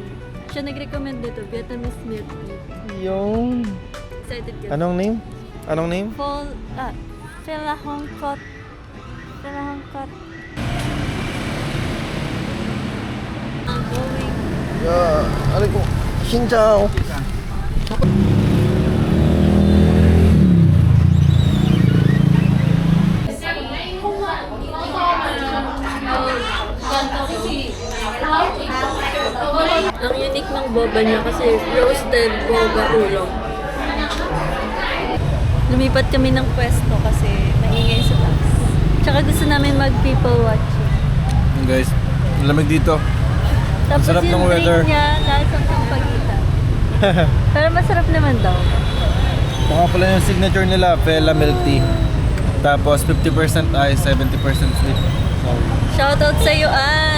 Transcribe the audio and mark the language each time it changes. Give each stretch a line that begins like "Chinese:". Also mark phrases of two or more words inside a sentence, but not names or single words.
Filipino: Siya nag-recommend dito,
English: Vietnamese milk tea.
Filipino: Yung... Excited ka? Anong name? Anong name? Phila Hong Kong. Phila Hong Kong. Going. Aray ko.
Vietnamese: Xin chào.
Filipino: Ang unique ng boba niya kasi
English: roasted boba
Filipino: ulong. Lumipat kami ng pwesto kasi maingay sa taas. Tsaka gusto namin mag
English: people watching.
Filipino: Guys, lamig dito. Tapos sarap ng yung weather. drink niya, lasang pampagitan. Pero masarap naman daw. Mga pala yung signature nila, Phela Milk Tea. Tapos
English: 50% ice, 70% sweet.
Filipino: So, Shoutout sa iyo, Ann!